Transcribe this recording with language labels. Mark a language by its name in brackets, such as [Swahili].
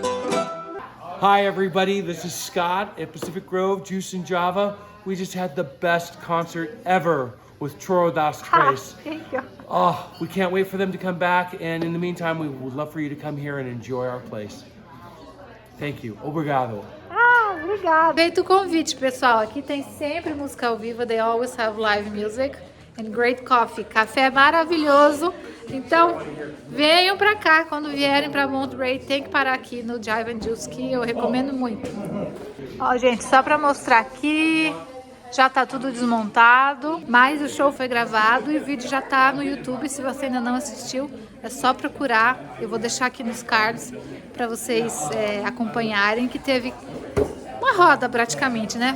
[English] Hi everybody, this is Scott at Pacific Grove Juice and Java. We just had the best concert ever with Choro Das Tres. Thank you. Oh, we can't wait for them to come back, and in the meantime, we would love for you to come here and enjoy our place. Thank you. Obrigado. [Portuguese] Ah, obrigada. Feito o convite, pessoal. Aqui tem sempre música ao vivo. [English] They always have live music and great coffee. [Portuguese] Café maravilhoso. Então, venham pra cá. Quando vierem pra Monterey, tem que parar aqui no Jive and Juice, que eu recomendo muito. Ó, gente, só pra mostrar aqui, já tá tudo desmontado, mas o show foi gravado e o vídeo já tá no YouTube. Se você ainda não assistiu, é só procurar. Eu vou deixar aqui nos cards pra vocês acompanharem, que teve uma roda praticamente, né?